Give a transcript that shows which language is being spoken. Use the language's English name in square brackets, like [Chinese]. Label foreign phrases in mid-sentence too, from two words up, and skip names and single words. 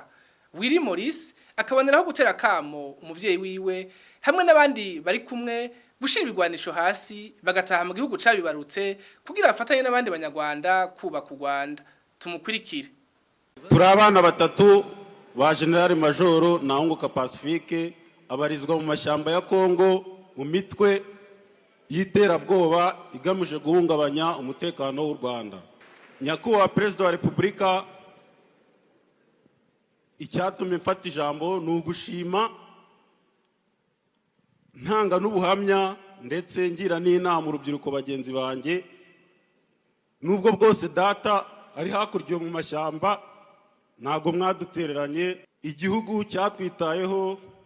[Rundi] Willy Maurice akaboneraho gutera kamo umuvyeyi wiwe hamwe n'abandi bari kumwe gushira ibigwanisho hasi bagataha mu gihugu cabibarutse kugira afatanye n'abandi banyarwanda kubaka u Rwanda. Tumukurikire. [Kinyarwanda] Turi abana batatu ba General Major Ntanguka Pacifique abarizwa mu mashyamba ya Kongo mu mitwe y'iterabwoba igamije guhungabanya umutekano w'u Rwanda. Nyakubahwa Perezida wa Repubulika icyatumye mfata ijambo ni ugushima ntanga n'ubuhamya ndetse ngira n'inama urubyiruko bagenzi banjye nubwo bwose data ari hakurya mu mashyamba ntago mwadutereranye igihugu cyatwitayeho